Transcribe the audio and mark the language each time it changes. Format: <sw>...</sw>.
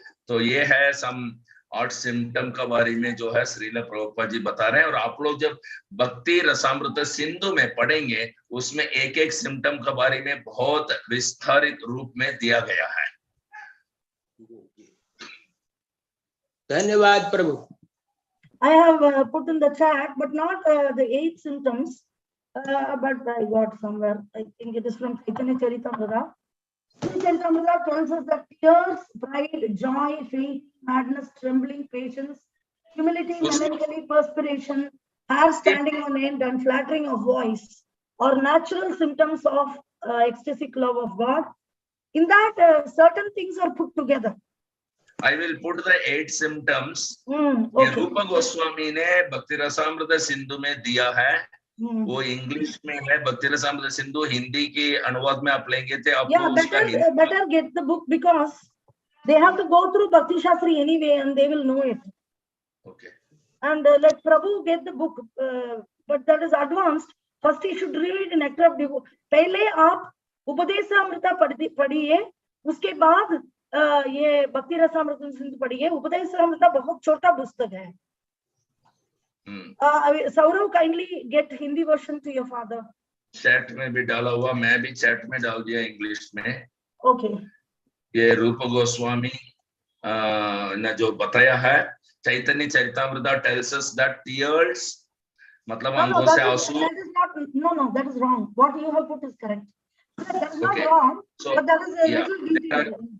<hi>तो ये है सम 8 सिम्टम का बारे में जो है श्रील प्रभुपाद जी बता रहे हैं। और आप लोग जब भक्ति रसामृत सिंधु में पढ़ेंगे, उसमें एक एक सिम्टम का बारे में बहुत विस्तारित रूप में दिया गया है। धन्यवाद प्रभु।</hi> <en>I have put in the chat, but not the 8 symptoms, but I got somewhere. I think it is from Chaitanya Charitamrita. Chaitanya Charitamrita tells us that tears, pride, joy, faith, madness, trembling, patience, humility, melancholy, perspiration, hair standing on end, and flattering of voice are natural symptoms of ecstatic love of God. In that, certain things are put together. I will put the 8 symptoms. Okay.</en> <hi>ये रूपा गोस्वामी ने भक्ति रसामृत सिंधु में दिया है। वो English में है, भक्ति रसामृत सिंधु। हिंदी के अनुवाद में आप लेंगे थे, आपको</hi> <en>better get the book, because they have to go through Bhakti Shastri anyway and they will know it. Okay. And let Prabhu get the book, but that is advanced. First he should read Nectar of Devotion.</en> <hi>पहले आप उपदेशामृता पढ़िए, उसके बाद ये भक्ति रसामृत सिंधु पढ़िए। उपदेशामृता बहुत छोटा पुस्तक है।</hi> <en>Saurav, kindly get Hindi version to your father.</en> <hi>Chat में भी डाला हुआ, मैं भी चैट में डाल दिया इंग्लिश में।</hi> <en>Okay.</en> <hi>ये रूप गोस्वामी ने जो बताया है, चैतन्य चरितामृता</hi> <en>tells us that tears,</en> <hi>मतलब आंखों से आंसू।</hi> <en>No, that is wrong. What you have put is correct. That is not wrong, but that is a little detail.</en>